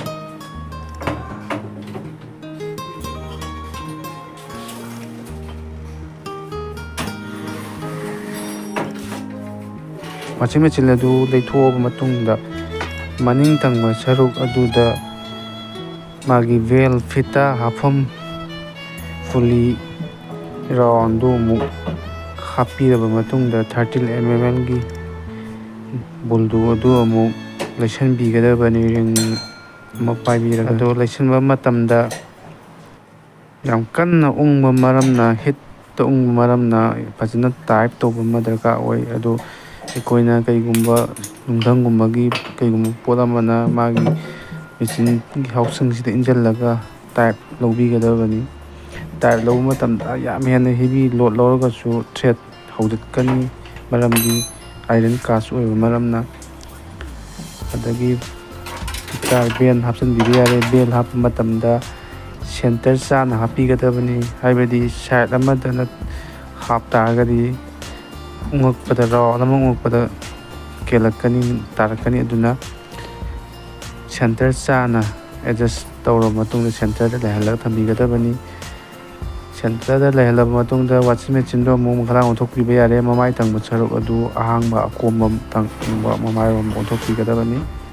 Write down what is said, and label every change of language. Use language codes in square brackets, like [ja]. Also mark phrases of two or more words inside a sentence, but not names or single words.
[en] washing machine [mni] adu leithoba matungda maning tangwa saruk aduda magi vel fita hafam [en] fully round [mni] do mu hapiraba matungda 13mm gi buldu adu amuk laisanbigadabani ring ama paibiraga adu laisanba matamda yam kanna ungba maramna hit ta ungba maramna fazana type tawba madarka oi adu ikoina kaigumba nungdangumba gi kaigumba polamana magi machine gi housing sida injallaga type lawbigadabani type law matamda yam hena [en] heavy load [mni] lawraga su thread haudatkani maramdi iron cast oiba maramna adagi [en] guitar bell [mni] hapsanbiba yare bell happa matamda center chana hapigadabani haibadi side amadana hap taragadi ungakpada round ama ungakpada kelakani tarakani aduna center chana adjust tawra matungda center da lehalaga thambigadabani center da lehalaba matungda [en] washing machine [mni] do mu khala onthokpiba yare mamai tangba saruk adu ahangba akomba tangba mamai rom onthokpigadabani